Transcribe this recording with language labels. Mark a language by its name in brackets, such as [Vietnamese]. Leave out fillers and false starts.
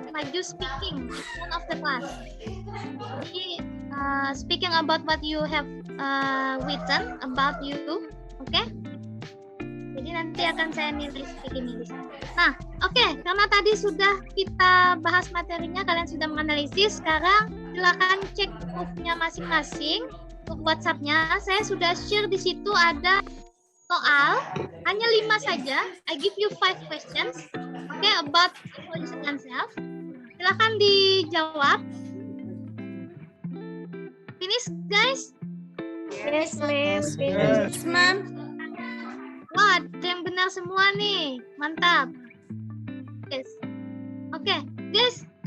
[Indonesian] Maju [English] speaking in front of the class. [Indonesian] Jadi [English] speaking about what you have written about you, oke? [Indonesian] Jadi nanti akan saya nilai speaking ini. Nah, oke, karena tadi sudah kita bahas materinya, kalian sudah menganalisis. Sekarang silakan cek proofnya masing-masing. Untuk WhatsApp-nya, saya sudah share di situ ada soal, hanya 5 saja. [English] I give you 5 questions, okay, about introducing yourself. [Indonesian] Silahkan dijawab. [English] Finish, guys? Yes, ma'am. Yes, ma'am. [Indonesian] Wah, ada yang benar semua nih, mantap. [English] Yes, okay, guys.